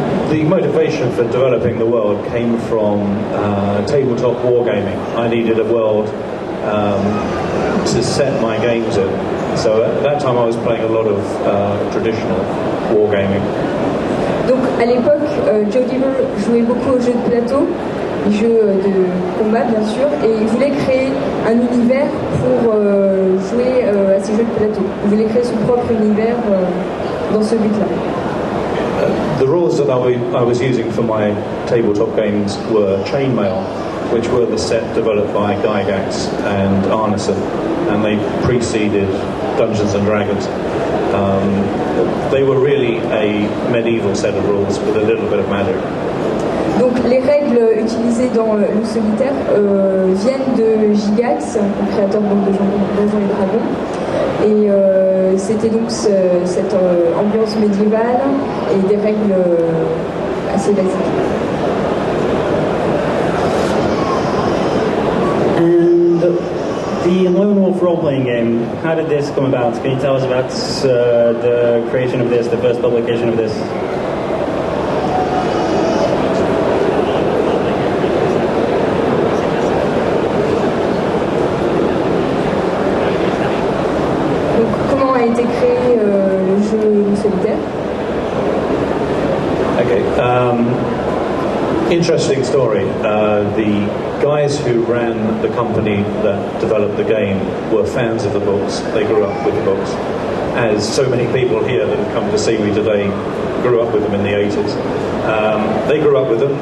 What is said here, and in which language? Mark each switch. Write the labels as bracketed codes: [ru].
[en] The motivation for developing the world came from tabletop wargaming. I needed a world to set my games in. So at that time I was playing a lot of traditional wargaming. [fr] Donc à l'époque, Joe Deaver jouait beaucoup aux jeux de plateau, les jeux de combat bien sûr, et il voulait créer un univers pour jouer à ces jeux de plateau. Il voulait créer son propre univers dans ce but-là. [en] The rules that I was using for my tabletop games were chainmail, which were the set developed by Gygax and Arneson, and they preceded Dungeons and Dragons. They were really a medieval set of rules with a little bit of magic. [fr] Donc les règles utilisées dans le solitaire viennent de Gygax, le créateur de Donjons et Dragons, et c'était donc cette ambiance médiévale et des règles assez basiques. [en] And the Lone Wolf role-playing game, how did this come about? Can you tell us about the creation of this, the first publication of this? [fr] Donc, comment a été créé le jeu solitaire? [en] Okay. Interesting story. The guys who ran the company that developed the game were fans of the books. They grew up with the books. As so many people here that have come to see me today grew up with them in the 80s. They grew up with them.